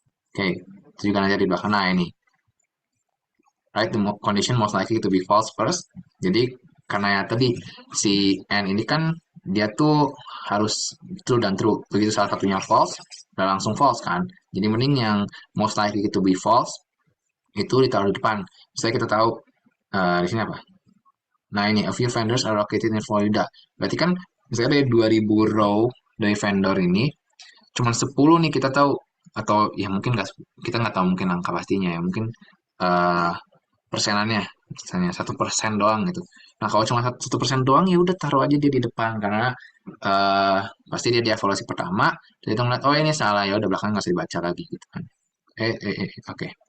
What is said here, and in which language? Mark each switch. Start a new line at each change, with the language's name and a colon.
Indonesian: Oke, itu juga nanti di belakang. Nah ini,
English: right, the condition most likely to be false first.
Indonesian: Jadi karena ya tadi si n ini kan dia tuh harus true dan true. Begitu salah satunya false, udah langsung false kan. Jadi mending yang
English: most likely to be false
Indonesian: itu ditaruh di depan. Misalnya kita tahu di sini apa?
English: Nah ini, a few vendors are located in Florida.
Indonesian: Berarti kan misalnya dari 2000 row dari vendor ini, cuman 10 nih kita tahu. Atau ya mungkin nggak, kita nggak tahu mungkin angka pastinya ya. Mungkin eh, persenannya, misalnya 1% doang gitu. Nah kalau cuma 1% doang ya udah taruh aja dia di depan. Karena eh, pasti dia di evaluasi pertama, jadi itu ngeliat, oh ini salah, ya udah belakang nggak usah dibaca lagi gitu kan. Oke.